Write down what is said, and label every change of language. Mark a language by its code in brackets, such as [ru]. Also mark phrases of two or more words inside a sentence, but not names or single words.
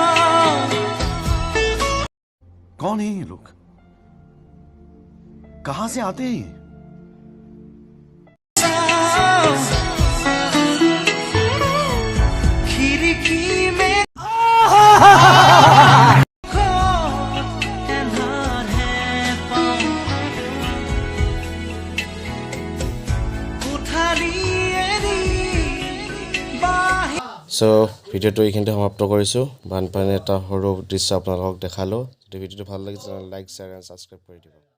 [hi] कौन है ये लोग कहां से आते हैं खिड़की में [as] সো ভিডিওটো এইখিনিতে সমাপ্ত কৰিছোঁ বানপানীৰ এটা সৰু দৃশ্য আপোনালোকক দেখালোঁ যদি ভিডিওটো ভাল লাগিছে [en] like share and subscribe [as] কৰি দিব